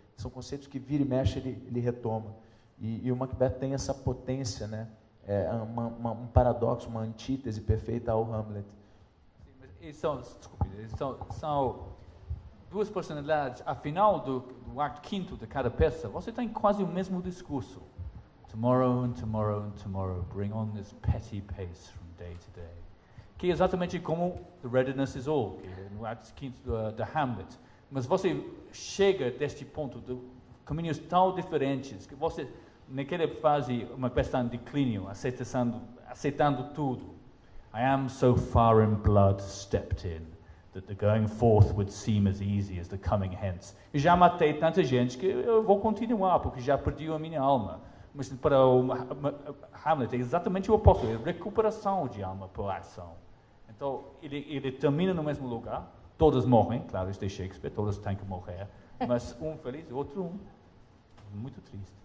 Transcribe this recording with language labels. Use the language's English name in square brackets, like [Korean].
[Portuguese] São conceitos que vira e mexe, ele retoma. E o Macbeth tem essa potência, né? Um paradoxo, uma antítese perfeita ao Hamlet. São 2 personalidades. Afinal do ato quinto de cada peça, você tem quase o mesmo discurso. [English] Tomorrow and tomorrow and tomorrow, bring on this petty pace from day to day. [Portuguese] Que é exatamente como [English] The Readiness is All, [Portuguese] que é no ato quinto de Hamlet. Mas você chega deste ponto de caminhos tão diferentes que você, naquela fase, uma peça em declínio, aceitando tudo. [English] I am so far in blood stepped in, that the going forth would seem as easy as the coming hence. [Portuguese] Eu já matei tanta gente que eu vou continuar, porque já perdi a minha alma. Mas para o Hamlet é exatamente o oposto, é recuperação de alma pela ação. Então, ele termina no mesmo lugar, todos morrem, claro, isto é Shakespeare, todos têm que morrer, mas um feliz, outro muito triste.